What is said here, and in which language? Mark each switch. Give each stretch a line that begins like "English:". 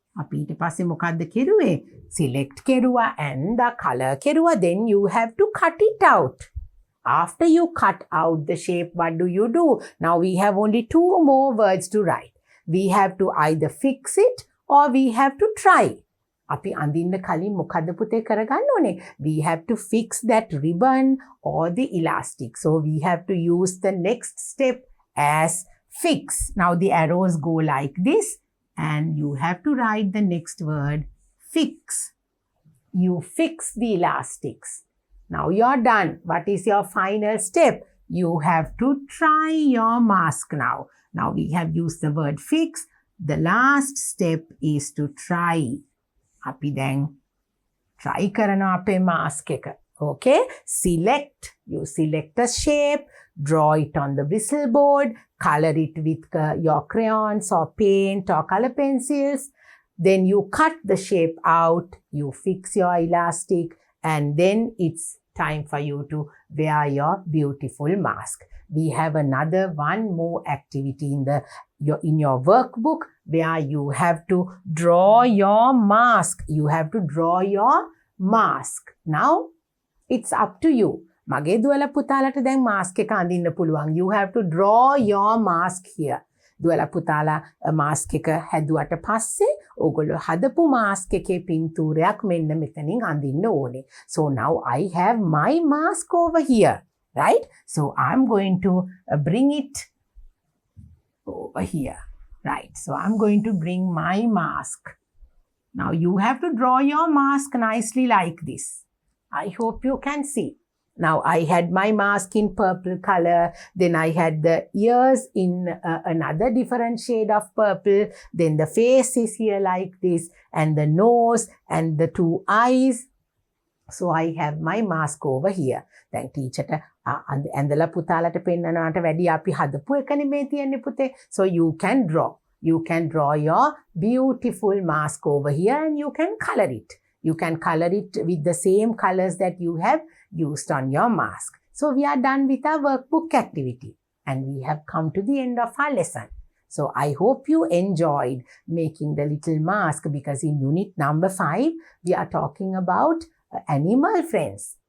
Sinhala: අපි ඊට පස්සේ මොකද්ද කෙරුවේ? Select කෙරුවා, ඇඳා, color කෙරුවා,
English: then you have to cut it out. After you cut out the shape, what do? Now we have only 2 more words to write. We have to either fix it or we have to try.
Sinhala: අපි අඳින්න කලින් මොකද පුතේ කරගන්න ඕනේ?
English: We have to fix that ribbon or the elastic. So we have to use the next step as fix. Now the arrows go like this and you have to write the next word fix. You fix the elastics. Now you're done. What is your final step? You have to try your mask now. Now we have used the word fix. The last step is to try.
Sinhala: අපි දැන් try කරනවා අපේ mask එක.
English: Okay? Select. You select a shape. Draw it on the bristle board. Color it with your crayons or paint or color pencils. Then you cut the shape out. You fix your elastic. And then it's time for you to wear your beautiful mask. We have another one more activity in your workbook where you have to draw your mask. You have to draw your mask. Now, it's up to you.
Sinhala: මගේ දුවල පුතාලට දැන් mask එක අඳින්න පුළුවන්.
English: You have to draw your mask here.
Sinhala: දුවල පුතාලා mask එක හැදුවට පස්සේ ඕගොල්ලෝ හදපු mask එකේ පින්තූරයක් මෙන්න මෙතනින් අඳින්න ඕනේ.
English: So now I have my mask over here, right? So I'm going to bring it over here, right? So I'm going to bring my mask. Now you have to draw your mask nicely like this. I hope you can see. Now I had my mask in purple color, then I had the ears in another different shade of purple, then the face is here like this, and the nose and the two eyes. So I have my mask over here.
Sinhala: Then teacher ඇඳලා පුතාලට පෙන්නනවාට වැඩි අපි හදපු එකනේ මේ තියෙන්නේ පුතේ.
English: So you can draw. You can draw your beautiful mask over here and you can color it. You can color it with the same colors that you have used on your mask. So we are done with our workbook activity and we have come to the end of our lesson. So I hope you enjoyed making the little mask because in unit number 5, we are talking about animal friends.